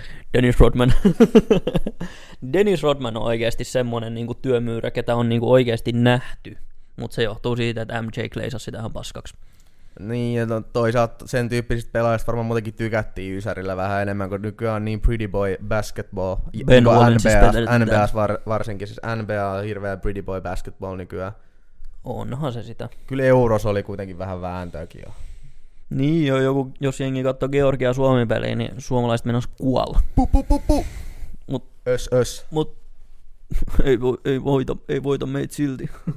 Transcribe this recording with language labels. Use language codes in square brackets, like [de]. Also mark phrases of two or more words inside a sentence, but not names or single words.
[fi] Dennis Rodman. Dennis Rodman on oikeasti semmonen niinku työmyyrä, ketä on niinku oikeasti nähty. Mutta se johtuu siitä, että MJ kleisasi sitä ihan paskaksi. Niin, ja toisaalta sen tyyppisistä pelaajista varmaan muutenkin tykättiin Ysärillä vähän enemmän, kun nykyään on niin [en] pretty boy basketball. [fi] NBAs varsinkin, siis NBA on hirveä [en] pretty boy basketball [fi] nykyään. Onhan se sitä. Kyllä Euros oli kuitenkin vähän vääntöäkin jo. Niin jo, joku, jos jengi katsoo Georgia Suomi-peliä, niin suomalaiset menossa kuolla. Mut ei voita meitä silti.